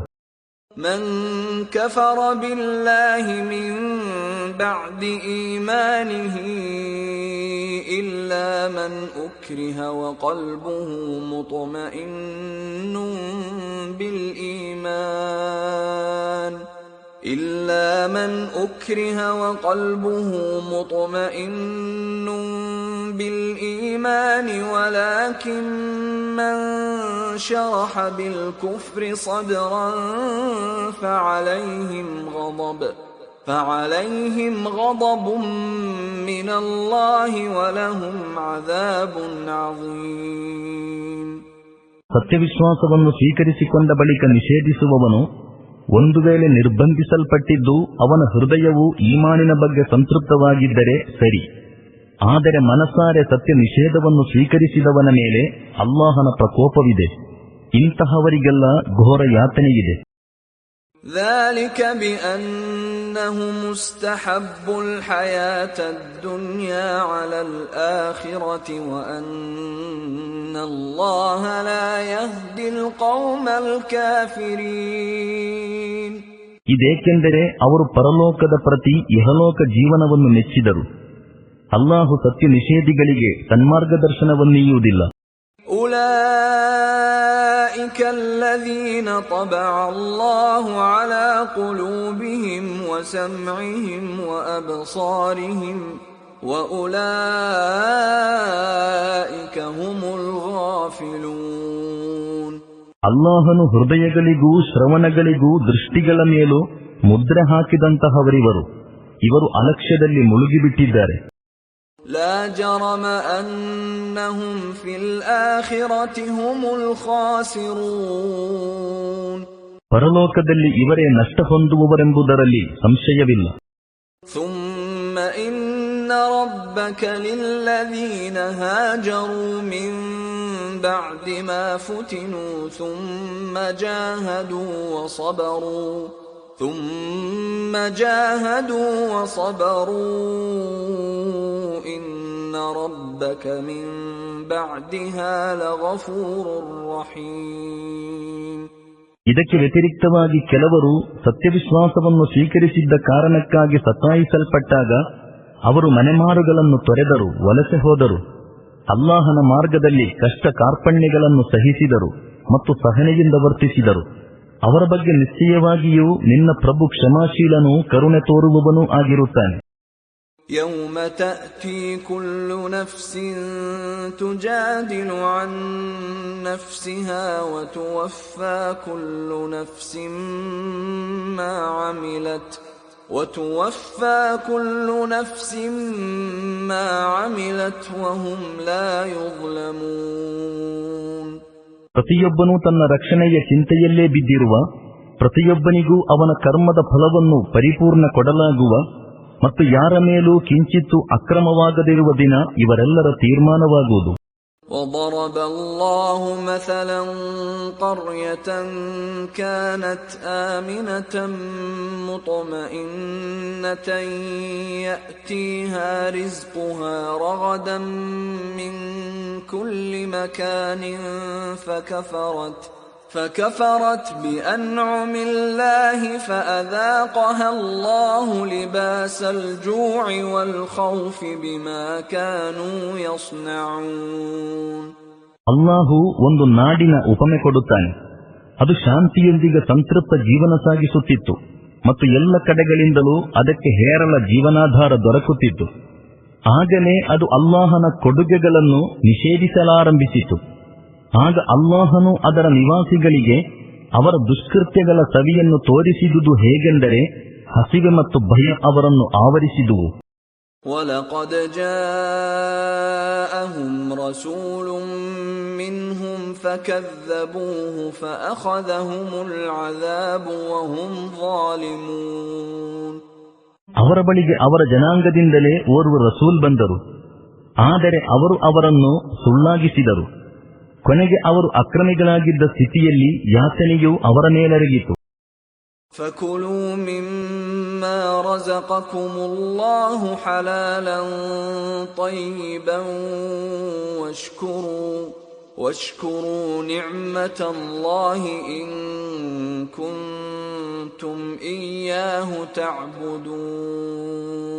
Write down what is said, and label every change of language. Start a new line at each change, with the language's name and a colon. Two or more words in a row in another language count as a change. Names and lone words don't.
Arabic: من كفر بالله من بعد إيمانه إلا من أكره وقلبه مطمئن بال ಈಮಾನ್ إلا من أكره وقلبه مطمئن بالإيمان ولكن من شرح بالكفر صدرا فعليهم غضب من الله ولهم عذاب عظيم.
Kannada: ಸತ್ಯವಿಶ್ವಾಸವನ್ನು ಸ್ವೀಕರಿಸಿಕೊಂಡ ಬಳಿಕ ನಿಷೇಧಿಸುವವನು ಒಂದು ವೇಳೆ ನಿರ್ಬಂಧಿಸಲ್ಪಟ್ಟಿದ್ದು ಅವನ ಹೃದಯವು ಈಮಾನಿನ ಬಗ್ಗೆ ಸಂತೃಪ್ತವಾಗಿದ್ದರೆ ಸರಿ. ಆದರೆ ಮನಸಾರೆ ಸತ್ಯ ನಿಷೇಧವನ್ನು ಸ್ವೀಕರಿಸಿದವನ ಮೇಲೆ ಅಲ್ಲಾಹನ ಪ್ರಕೋಪವಿದೆ. ಇಂತಹವರಿಗೆಲ್ಲ ಘೋರ ಯಾತನೆಯಿದೆ.
Arabic: ذلك بأنهم استحبوا الحياة الدنيا على الآخرة وأن الله لا يهدي القوم الكافرين.
Kannada: ಇದೇಕೆಂದರೆ ಅವರು ಪರಲೋಕದ ಪ್ರತಿ ಇಹಲೋಕ ಜೀವನವನ್ನು ಮೆಚ್ಚಿದರು. ಅಲ್ಲಾಹು ಸತ್ಯ ನಿಷೇಧಿಗಳಿಗೆ ಸನ್ಮಾರ್ಗದರ್ಶನವನ್ನೀಯುವುದಿಲ್ಲ.
Arabic: أولئك الذين طبع الله على قلوبهم وسمعهم وأبصارهم وأولئك هم الغافلون.
Kannada: ಅಲ್ಲಾಹನು ಹೃದಯಗಳಿಗೂ ಶ್ರವಣಗಳಿಗೂ ದೃಷ್ಟಿಗಳ ಮೇಲೂ ಮುದ್ರೆ ಹಾಕಿದಂತಹವರಿವರು. ಇವರು ಅಲಕ್ಷ್ಯದಲ್ಲಿ ಮುಳುಗಿಬಿಟ್ಟಿದ್ದಾರೆ.
Arabic: لا جرم أنهم في الآخرة هم الخاسرون.
Kannada: ಪರಲೋಕದಲ್ಲಿ ಇವರೇ ನಷ್ಟ ಹೊಂದುವವರೆಂಬುದರಲ್ಲಿ ಸಂಶಯವಿಲ್ಲ.
Arabic: ثم إن ربك للذين هاجروا من بعد ما فتنوا ثم جاهدوا وصبروا إن ربك من بعدها لغفور رحيم.
Kannada: ಇದಕ್ಕೆ ವ್ಯತಿರಿಕ್ತವಾಗಿ ಕೆಲವರು ಸತ್ಯವಿಶ್ವಾಸವನ್ನು ಸ್ವೀಕರಿಸಿದ್ದ ಕಾರಣಕ್ಕಾಗಿ ಸತಾಯಿಸಲ್ಪಟ್ಟಾಗ ಅವರು ಮನೆಮಾರುಗಳನ್ನು ತೊರೆದರು, ವಲಸೆ ಹೋದರು. ಅಲ್ಲಾಹನ ಮಾರ್ಗದಲ್ಲಿ ಕಷ್ಟ ಕಾರ್ಪಣ್ಯಗಳನ್ನು ಸಹಿಸಿದರು ಮತ್ತು ಸಹನೆಯಿಂದ ವರ್ತಿಸಿದರು. ಅವರ ಬಗ್ಗೆ ನಿಶ್ಚಯವಾಗಿಯೂ ನಿನ್ನ ಪ್ರಭು ಕ್ಷಮಾಶೀಲನೂ ಕರುಣೆ ತೋರುವವನೂ ಆಗಿರುತ್ತಾನೆ.
Arabic: يوم تأتي كل نفس تجادل عن نفسها وتوفى كل نفس ما عملت وهم لا يظلمون.
Kannada: ಪ್ರತಿಯೊಬ್ಬನೂ ತನ್ನ ರಕ್ಷಣೆಯ ಚಿಂತೆಯಲ್ಲೇ ಬಿದ್ದಿರುವ, ಪ್ರತಿಯೊಬ್ಬನಿಗೂ ಅವನ ಕರ್ಮದ ಫಲವನ್ನು ಪರಿಪೂರ್ಣ ಕೊಡಲಾಗುವ ಮತ್ತು ಯಾರ ಮೇಲೂ ಕಿಂಚಿತ್ತೂ ಅಕ್ರಮವಾಗದಿರುವ ದಿನ ಇವರೆಲ್ಲರ ತೀರ್ಮಾನವಾಗುವುದು.
Arabic: وضرب الله مثلا قرية كانت آمنة مطمئنة يأتيها رزقها رغدا من كل مكان فكفرت بأنعم الله فأذاقها الله لباس الجوع والخوف بما كانوا يصنعون.
Kannada: ಅಲ್ಲಾಹು ಒಂದು ನಾಡಿನ ಉಪಮೆ ಕೊಡುತ್ತಾನೆ. ಅದು ಶಾಂತಿಯೊಂದಿಗೆ ಸಂತೃಪ್ತ ಜೀವನ ಸಾಗಿಸುತ್ತಿತ್ತು ಮತ್ತು ಎಲ್ಲ ಕಡೆಗಳಿಂದಲೂ ಅದಕ್ಕೆ ಹೇರಳ ಜೀವನಾಧಾರ ದೊರಕುತ್ತಿತ್ತು. ಆಗಲೇ ಅದು ಅಲ್ಲಾಹನ ಕೊಡುಗೆಗಳನ್ನು ನಿಷೇಧಿಸಲಾರಂಭಿಸಿತು. ಆಗ ಅಲ್ಲಾಹನು ಅದರ ನಿವಾಸಿಗಳಿಗೆ ಅವರ ದುಷ್ಕೃತ್ಯಗಳ ಸವಿಯನ್ನು ತೋರಿಸಿದುದು ಹೇಗೆಂದರೆ ಹಸಿವೆ ಮತ್ತು ಭಯ ಅವರನ್ನು ಆವರಿಸಿದುವು.
Arabic: وَلَقَدْ جَاءَهُمْ رَسُولٌ مِّنْهُمْ فَكَذَّبُوهُ فَأَخَذَهُمُ الْعَذَابُ وَهُمْ ظَالِمُونَ.
Kannada: ಅವರ ಬಳಿಗೆ ಅವರ ಜನಾಂಗದಿಂದಲೇ ಓರ್ವ ರಸೂಲ್ ಬಂದರು. ಆದರೆ ಅವರು ಅವರನ್ನು ಸುಳ್ಳಾಗಿಸಿದರು. ಕೊನೆಗೆ ಅವರು ಅಕ್ರಮಿಗಳಾಗಿದ್ದ ಸ್ಥಿತಿಯಲ್ಲಿ ಯಾತನೆಯು ಅವರ ಮೇಲೆರಗಿತು.
Arabic: فَكُلُوا مِمَّا رَزَقَكُمُ اللَّهُ حَلَالًا طَيِّبًا وَاشْكُرُوا نِعْمَةَ اللَّهِ إِن كُنتُمْ إِيَّاهُ تَعْبُدُونَ.